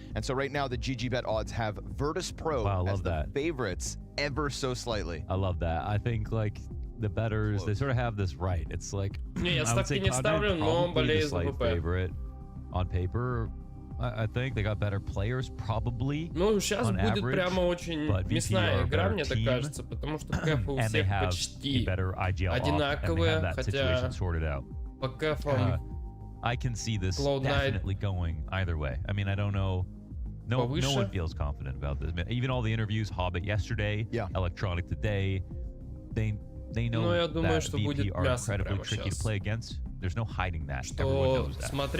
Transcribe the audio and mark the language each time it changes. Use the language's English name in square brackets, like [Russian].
[English] And so right now the GG bet odds have Virtus.pro as the favorites ever so slightly. I love that. I think like the bettors, they sort of have this right. It's like, I would say Cloud9 probably the slight favorite on paper. I think they got better players, probably. [Russian] Ну, сейчас будет прямо очень мясная игра, мне так кажется, потому что кэфы у всех почти одинаковые, хотя по кэфам [English] I can see this definitely going either way. I mean, I don't know. No one feels confident about this. Even all the interviews, Hobbit yesterday, Electronic today, they know that VP are incredibly tricky to play against. There's no hiding that. Everyone knows that.